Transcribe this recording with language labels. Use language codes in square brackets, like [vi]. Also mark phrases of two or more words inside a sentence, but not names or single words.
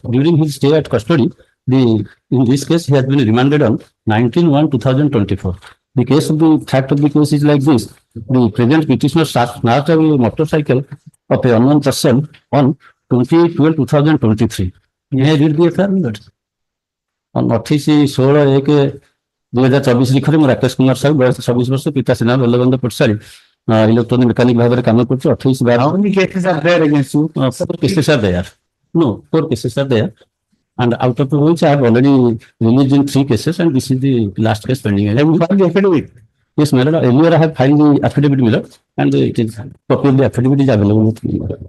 [en] During his stay at custody, in this case he has been remanded on 19/1/2024. The case of the fact of the case is like this: the present petitioner snatched a motorcycle of a unknown person on 28/12/2023. May I read the affair? On [or] 28/16/1/2024 लिखिले ମୁଁ ରାକେଶ କୁମାର ସାହୁ ବୟସ 26 ବର୍ଷ ପିତା ସେନା ବଲ୍ଲଭନ୍ଦ ପଟସାରୀ [en] electronic mechanic [or] ଭାବରେ କାମ କରୁଛି 28/12 [en] How many cases are there against you? 4 cases are there. No, 4 cases are there. And out of which I have already released in 3 cases and this is the last case pending. Have you filed the affidavit? Yes, my lord. Earlier I have filed the affidavit, my lord, and it is copy of the affidavit is available with me.